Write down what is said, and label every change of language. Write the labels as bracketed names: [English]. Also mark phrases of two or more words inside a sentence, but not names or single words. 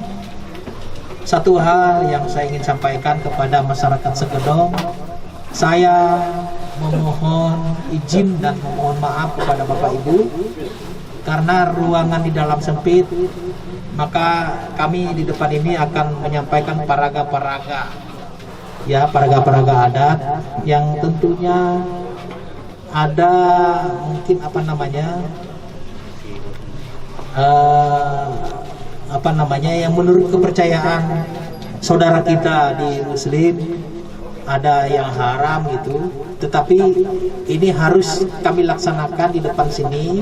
[Indonesian] Satu hal yang saya ingin sampaikan kepada masyarakat Segedong, saya memohon izin dan memohon maaf kepada Bapak Ibu karena ruangan di dalam sempit, maka kami di depan ini akan menyampaikan paraga-paraga adat yang tentunya ada mungkin yang menurut kepercayaan saudara kita di Muslim ada yang haram gitu, tetapi ini harus kami laksanakan di depan sini.